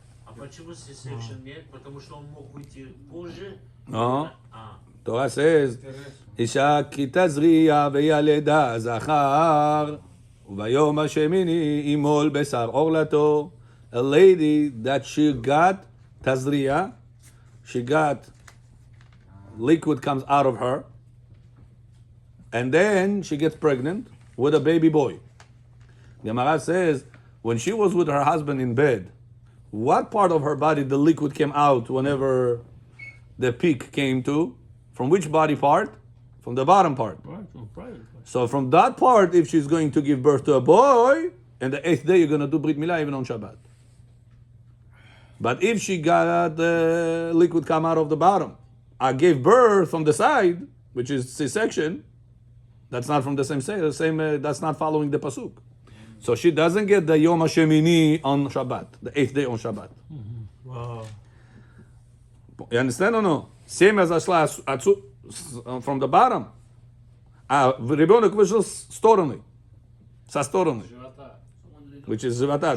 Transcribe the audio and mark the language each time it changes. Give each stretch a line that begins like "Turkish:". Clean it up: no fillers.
Russian: А почему C-section нет? Потому что он мог выйти позже.
English: No. А, Torah says,
Hebrew: אישה כי תזריע וילדה זכר, וביום השמיני ימול בשר עורלתו.
English: A lady that she got tazriya, she got liquid comes out of her, and then she gets pregnant with a baby boy. Gemara says, when she was with her husband in bed, what part of her body the liquid came out whenever the peak came to? From which body part? From the bottom part. Right, from private. So from that part, if she's going to give birth to a boy, and the 8th day you're going to do Brit Milah even on Shabbat. But if she got the liquid come out of the bottom, I gave birth from the side, which is C-section, that's not from the same that's not following the pasuk. So she doesn't get the Yom HaShemini on Shabbat, the 8th day on Shabbat. Wow. You understand or no? Same as Ashla from the bottom.
Russian: Ребенок вышел с стороны, со стороны,
English: which is
Russian: живота.